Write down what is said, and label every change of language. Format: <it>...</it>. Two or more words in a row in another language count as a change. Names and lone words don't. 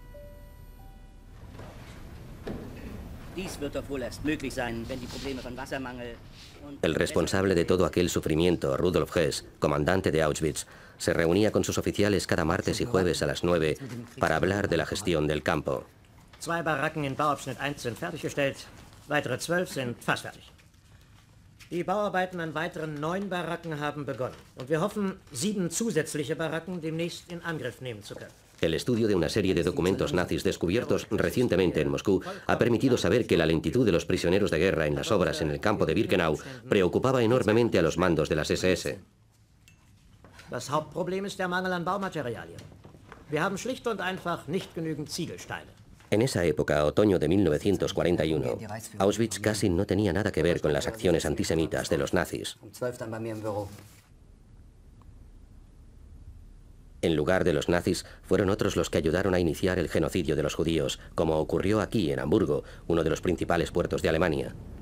<es>El responsable de todo aquel sufrimiento, Rudolf Hess, comandante de Auschwitz, se reunía con sus oficiales cada martes y jueves a las 9 para hablar de la gestión del campo.</es> <de>2 Baracken in Bauabschnitt 1 sind fertiggestellt, weitere 12 sind fast fertig. Die Bauarbeiten an weiteren 9 Baracken haben begonnen und wir hoffen, 7 zusätzliche Baracken demnächst in Angriff nehmen zu können.</de> <es>El estudio de una serie de documentos nazis descubiertos recientemente en Moscú ha permitido saber que la lentitud de los prisioneros de guerra en las obras en el campo de Birkenau preocupaba enormemente a los mandos de las SS.</es> <de>Das Hauptproblem ist der Mangel an Baumaterialien. Wir haben schlicht und einfach nicht genügend Ziegelsteine.</de> <es>En esa época, otoño de 1941, Auschwitz casi no tenía nada que ver con las acciones antisemitas de los nazis. En lugar de los nazis, fueron otros los que ayudaron a iniciar el genocidio de los judíos, como ocurrió aquí, en Hamburgo, uno de los principales puertos de Alemania.</es>